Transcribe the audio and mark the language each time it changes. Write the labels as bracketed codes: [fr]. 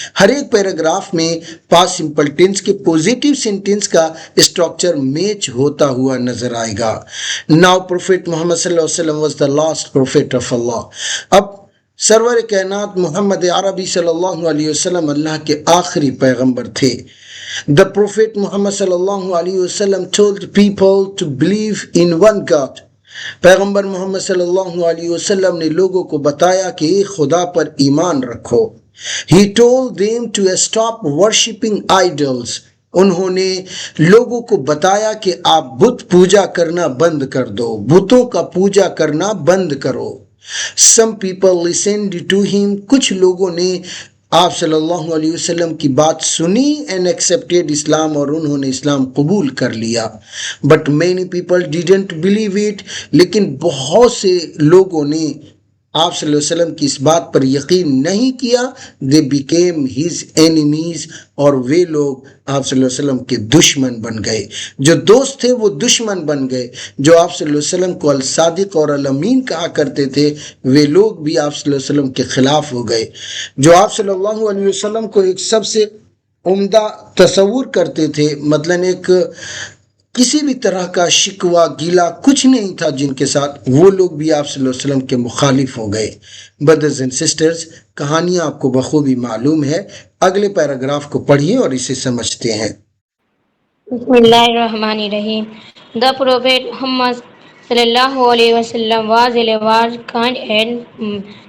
[ur] ہر ایک پیراگراف میں past simple tennis کے پوزیٹو سینٹینس کا اسٹرکچر میچ ہوتا ہوا نظر آئے گا. [en] Now prophet Muhammad صلی اللہ علیہ وسلم was the last prophet of Allah. [ur] اب سرور کائنات محمد عربی صلی اللہ علیہ وسلم اللہ کے آخری پیغمبر تھے. [en] The Prophet Muhammad صلی اللہ علیہ وسلم told people to believe in one God. [ur] پیغمبر محمد صلی اللہ علیہ وسلم نے لوگوں کو بتایا کہ ایک خدا پر ایمان رکھو. [en] He told them to stop worshipping idols. [ur] انہوں نے لوگوں کو بتایا کہ آپ بت پوجا کرنا بند کر دو، بتوں کا پوجا کرنا بند کرو. [en] Some people listened to him. [ur] کچھ لوگوں نے آپ صلی اللہ علیہ وسلم کی بات سنی [en] and accepted [ur] اسلام، اور انہوں نے اسلام قبول کر لیا. [en] But many people didn't believe it. [ur] لیکن بہت سے لوگوں نے آپ صلی اللہ علیہ وسلم کی اس بات پر یقین نہیں کیا. [en] They became his enemies. [ur] اور وہ لوگ آپ صلی اللہ علیہ وسلم کے دشمن بن گئے. جو دوست تھے وہ دشمن بن گئے. جو آپ صلی اللہ علیہ وسلم کو الصادق اور الامین کہا کرتے تھے وہ لوگ بھی آپ صلی اللہ علیہ وسلم کے خلاف ہو گئے. جو آپ صلی اللہ علیہ وسلم کو ایک سب سے عمدہ تصور کرتے تھے، مثلاً ایک کسی بھی طرح کا شکوہ گیلا کچھ نہیں تھا جن کے ساتھ، وہ لوگ بھی آپ صلی اللہ علیہ وسلم کے مخالف ہو گئے. بردرز اینڈ سسٹرز، کہانیاں آپ کو بخوبی معلوم ہے. اگلے پیراگراف کو پڑھیے اور اسے سمجھتے ہیں. [ar] بسم اللہ الرحمن الرحیم. [en] The Prophet Muhammad صلی اللہ علیہ وسلم was a large, kind and